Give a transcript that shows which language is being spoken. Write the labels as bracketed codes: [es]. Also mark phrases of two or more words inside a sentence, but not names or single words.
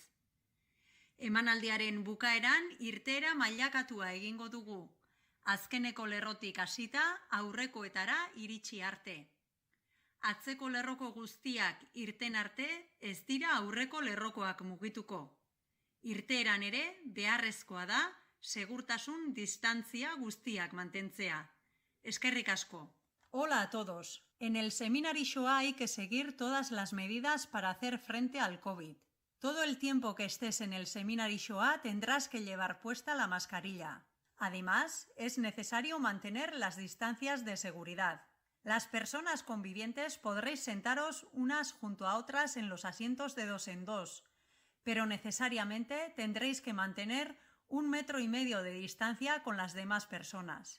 [eu] Emanaldiaren bukaeran irteera mailakatua egingo dugu, azkeneko lerrotik hasita aurrekoetara iritsi arte. Atzeko lerroko guztiak irten arte ez dira aurreko lerrokoak mugituko. Irteeran ere beharrezkoa da segurtasun distantzia guztiak mantentzea. Eskerrik asko. [es] Hola a todos. En el Seminarixoa hay que seguir todas las medidas para hacer frente al COVID. Todo el tiempo que estés en el Seminarixoa tendrás que llevar puesta la mascarilla. Además, es necesario mantener las distancias de seguridad. Las personas convivientes podréis sentaros unas junto a otras en los asientos de 2 en 2, pero necesariamente tendréis que mantener 1,5 metros de distancia con las demás personas.